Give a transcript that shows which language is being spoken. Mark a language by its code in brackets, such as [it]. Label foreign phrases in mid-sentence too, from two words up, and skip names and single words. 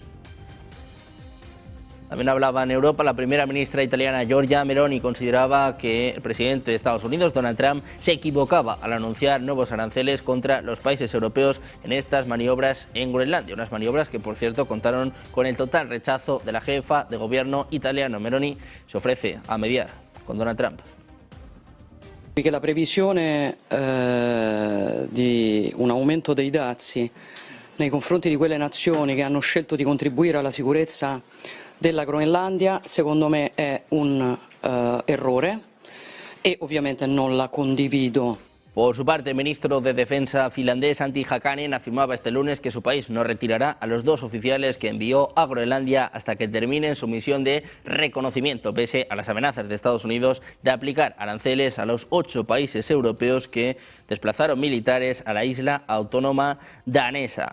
[es] También hablaba en Europa, la primera ministra italiana Giorgia Meloni consideraba que el presidente de Estados Unidos, Donald Trump, se equivocaba al anunciar nuevos aranceles contra los países europeos en estas maniobras en Groenlandia. Unas maniobras que, por cierto, contaron con el total rechazo de la jefa de gobierno italiano. Meloni se ofrece a mediar con Donald Trump. [it] Che la previsione di un aumento dei dazi nei confronti di quelle nazioni che hanno scelto di contribuire alla sicurezza della Groenlandia, secondo me è un errore e ovviamente non la condivido. [es] Por su parte, el ministro de Defensa finlandés Antti Hakanen afirmaba este lunes que su país no retirará a los 2 oficiales que envió a Groenlandia hasta que terminen su misión de reconocimiento, pese a las amenazas de Estados Unidos de aplicar aranceles a los 8 países europeos que desplazaron militares a la isla autónoma danesa.